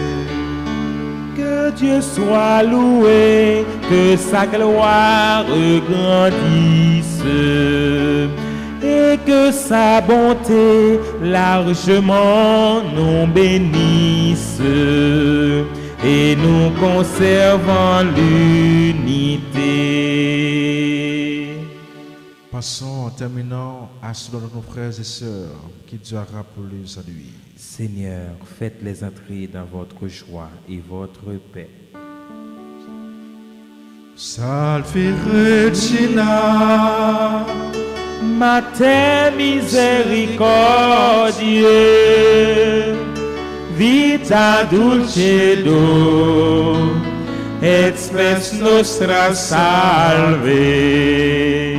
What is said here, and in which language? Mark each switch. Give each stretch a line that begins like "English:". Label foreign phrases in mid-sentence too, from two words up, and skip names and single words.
French: Que Dieu soit loué, que sa gloire grandisse et que sa bonté largement nous bénisse et nous conserve en l'unité. Passons en terminant à ceux de nos frères et sœurs qui Dieu a rappelés à lui. Seigneur, faites-les entrer dans votre joie et votre paix.
Latin: Salve Regina, Mater misericordiae, vita dulcedo, et spes nostra salve.